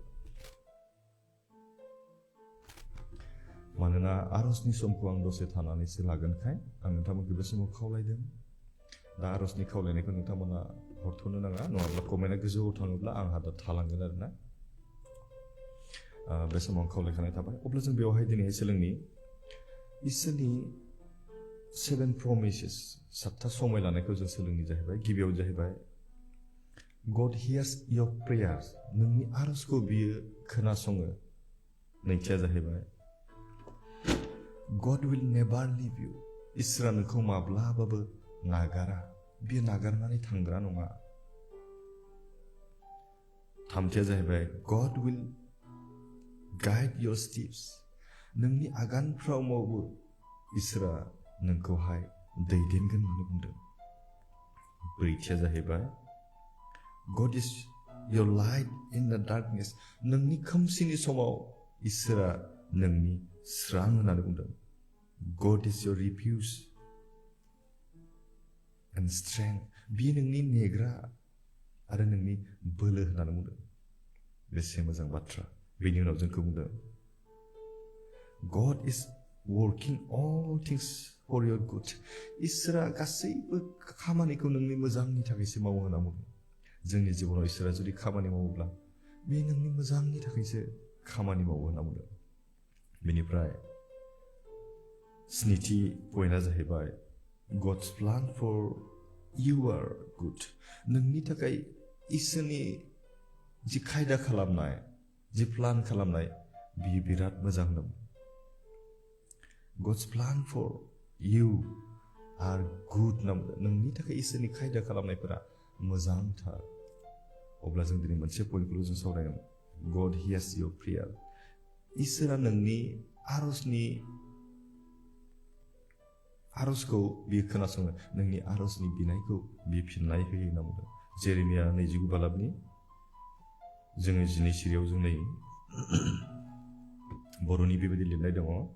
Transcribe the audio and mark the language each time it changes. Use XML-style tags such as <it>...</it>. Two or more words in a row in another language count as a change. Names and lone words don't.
<brx>मानोना आरजनि समखौ आं दसे थानानैसो लागोनखाय आं नोंथांमोनखौ बे समाव खावलायदों दा आरजनि खावलायनायखौ नोंथांमोना हरथ'नो नाङा नङाब्ला कमेन्टआ गोजौआव थाङोब्ला आंहा दा थालांगोन आरोना बे समाव आं खावलायखानाय थाबाय अब्ला जों बेवहाय दिनैहाय सोलोंनि इसोरनि 7 प्रमिसेस 7था समाय लानायखौ जों सोलोंनि जाहैबाय गिबियाव जाहैबाय</brx> <en>God hears your prayers</en> <brx>नोंनि आरजखौ बियो खोनासङो नैथिया जाहैबाय</brx> <en>God will never leave you</en> <brx>इसोरा नोंखौ माब्लाबाबो नागारा बियो नागारनानै थांग्रा नङा थामथिया जाहैबाय</brx> <en>God will guide your steps</en> <brx>नोंनि आगानफ्रावबो इसोरा नोंखौहाय दैदेनगोन होननानै बुंदों ब्रैथिया जाहैबाय</brx> <en>God is your light in the darkness</en> <brx>नोंनि खोमसिनि समाव इसोरा नोंनि स्रां होननानै बुंदों</brx> <en>God is your refuge and strength.</en> <brx>बियो नोंनि नेग्रा आरो नोंनि बोलो होननानै बुंदों। बेसे मोजां बाथ्रा। बेनि उनाव जोंखौ बुंदों</brx> <en>God is working all things for your good.</en> <brx>इसोरा गासैबो खामानिखौ नोंनि मोजांनि थाखायसो मावो होनना बुंदों। जोंनि जिबनाव इसोरा जुदि खामानि मावोब्ला बे नोंनि मोजांनि थाखायसो खामानि मावो होनना बुंदों। बेनिफ्राय स्निथि पइन्टआ जाहैबाय</brx> <en>God's plan for you are good.</en> <brx>नोंनि थाखाय इसोरनि जि खायदा खालामनाय, जि प्लान खालामनाय, बियो बिराद मोजां दं।</brx> <en>God's plan for you are good.</en> <brx>नोंनि थाखाय इसोरनि खायदा खालामनायफोरा मोजांथार। अब्ला जों दिनै मोनसे पइन्टखौल' जों सावरायगोन।</brx> <en>God hears your prayer.</en> <brx>इसोरा नोंनि आरजखौ बियो खोनासङो। नोंनि आरजनि बिनायखौ बियो फिननाय होयो होनना बुंदों। जेरेमिया 29 बालाबनि जोङो 12 सिरियाव जों नै बर'नि बेबायदि लिरनाय दङ।</brx>